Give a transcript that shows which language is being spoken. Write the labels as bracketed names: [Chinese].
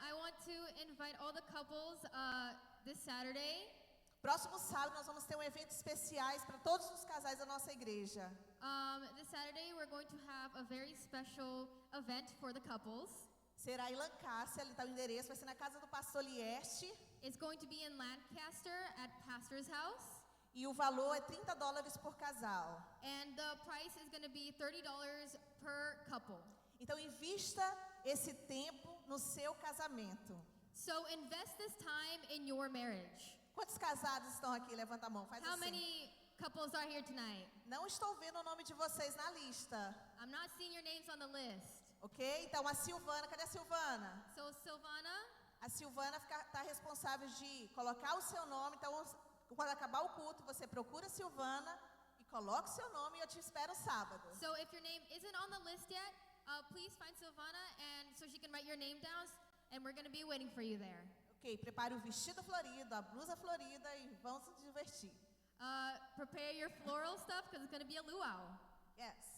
[English] I want to invite all the couples this Saturday. [Portuguese] Próximo sábado nós vamos ter um evento especiais para todos os casais da nossa igreja. [English] This Saturday, we're going to have a very special event for the couples. [Portuguese] Será em Lancaster, ali está o endereço, vai ser na casa do pastor Lieste. [English] It's going to be in Lancaster at Pastor's house. [Portuguese] E o valor é $30 por casal. [English] And the price is going to be $30 per couple. [Portuguese] Então invista esse tempo no seu casamento. [English] So invest this time in your marriage. [Portuguese] Quantos casados estão aqui? Levanta a mão, faz [English] How [Portuguese] assim. [English] many couples are here tonight? [Portuguese] Não estou vendo o nome de vocês na lista. [English] I'm not seeing your names on the list. [Portuguese] Ok? Então a Silvana, cadê a Silvana? [English] So Silvana, [Portuguese] A Silvana está responsável de colocar o seu nome. Então, quando acabar o culto, você procura a Silvana e coloca o seu nome e eu te espero sábado. [English] so if your name isn't on the list yet, please find Silvana and so she can write your name down, and we're going to be waiting for you there. [Portuguese] Ok, prepare o vestido florido, a blusa florida e vamos nos divertir. [English] Prepare your floral stuff because it's going to be a luau. Yes.